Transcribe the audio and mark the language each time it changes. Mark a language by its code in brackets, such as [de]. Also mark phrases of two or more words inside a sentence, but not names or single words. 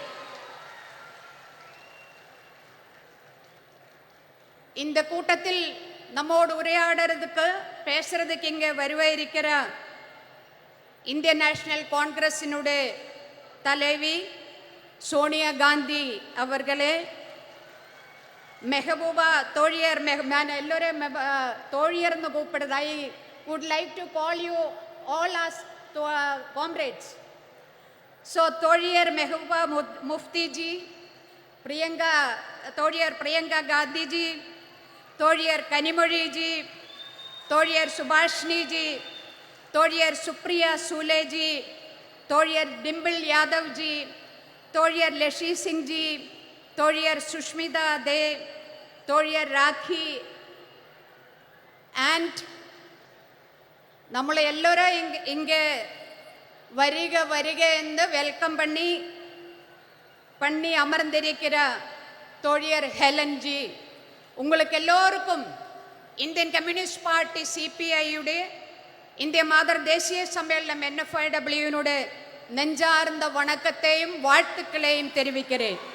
[ta] இந்த கூட்டத்தில் நம்மோடு உரையாடுறதுக்கு பேசுறதுக்கு இங்கே வருவாயிருக்கிற இந்திய நேஷனல் காங்கிரஸினுடைய தலைவி சோனியா காந்தி அவர்களே, மெஹபூபா தோழியர், நான் எல்லோரும் தோழியர்னு கூப்பிடுது. [en] I would like to call you all as comrades. So, [ta] Tolier Mehbooba Mufti ji, Tolier Priyanka Gandhi ji, Tolier Kanimuri ji, Tolier Subhashni ji, Tolier Supriya Sule ji, Tolier Dimple Yadav ji, Tolier Leshi Singh ji, Tolier Sushmita De, Tolier Rakhi, and நம்மளை எல்லோரும் இங்கே வருக வருக என்று வெல்கம் பண்ணி அமர்ந்திருக்கிற தோழியர் ஹெலன் ஜி, உங்களுக்கு எல்லோருக்கும் இந்தியன் கம்யூனிஸ்ட் பார்ட்டி சிபிஐயுடைய இந்திய மாதர் தேசிய சம்மேளனம் NFIWனுடைய நெஞ்சார்ந்த வணக்கத்தையும் வாழ்த்துக்களையும் தெரிவிக்கிறேன்.